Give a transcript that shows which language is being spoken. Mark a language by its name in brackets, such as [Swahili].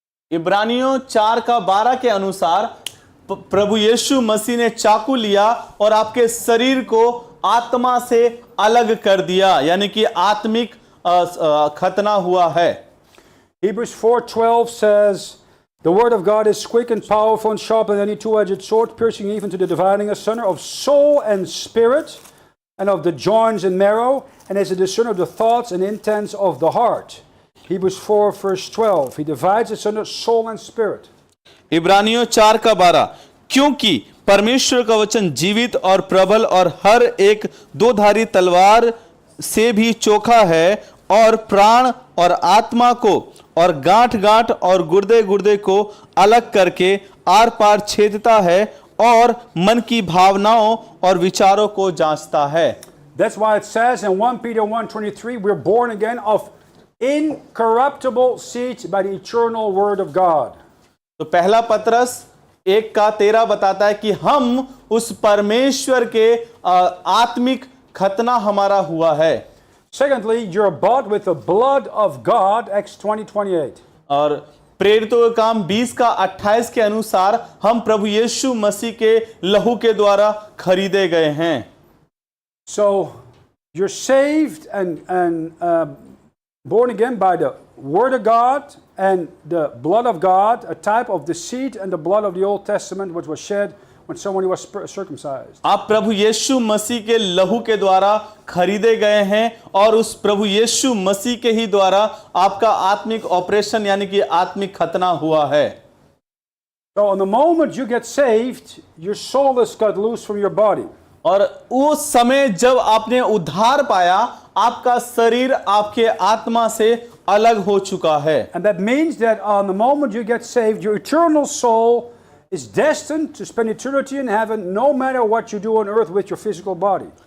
[Hindi] इब्रानियों 4:12 के अनुसार प्रभु यीशु मसीह ने चाकू लिया और आपके शरीर को आत्मा से अलग कर दिया, यानी कि आत्मिक खतना हुआ है। [English] Hebrews 4:12 says, the word of God is quick and powerful and sharper than any two-edged sword, piercing even to the dividing asunder of soul and spirit, and of the joints and marrow, and is a discerner of the thoughts and intents of the heart. Hebrews 4 verse 12. He divides asunder soul and spirit. [Hindi] इब्रानियों 4:12, क्योंकि परमेश्वर का वचन जीवित और प्रबल और हर एक दो-धारी तलवार से भी चोखा है और प्राण और आत्मा को और गांठ गांठ और गुर्दे गुर्दे को अलग करके आर पार छेदता है और मन की भावनाओं और विचारों को जांचता है। [English] That's why it says in 1 Peter 1:23, we're born again of incorruptible seed by the eternal word of God. [Hindi] तो पहला पत्रस 1:13 बताता है कि हम उस परमेश्वर के आत्मिक खतना हमारा हुआ है। [English] Secondly, you're bought with the blood of God, Acts 20:28. [Hindi] और प्रेरितों के काम 20:28 के अनुसार हम प्रभु यीशु मसीह के लहू के द्वारा खरीदे गए हैं। [English] So you're saved and born again by the word of God and the blood of God, a type of the seed and the blood of the Old Testament, which was shed when somebody was circumcised. [Hindi] आप प्रभु यीशु मसीह के लहू के द्वारा खरीदे गए हैं और उस प्रभु यीशु मसीह के ही द्वारा आपका आत्मिक ऑपरेशन यानी कि आत्मिक खतना हुआ है। [English] So on the moment you get saved, your soul is cut loose from your body. [Hindi] और उस समय जब आपने उद्धार पाया, आपका शरीर आपके आत्मा से अलग हो चुका है। [English] And that means that on the moment you get saved, your eternal soul is destined to spend eternity in heaven, no matter what you do on earth with your physical body.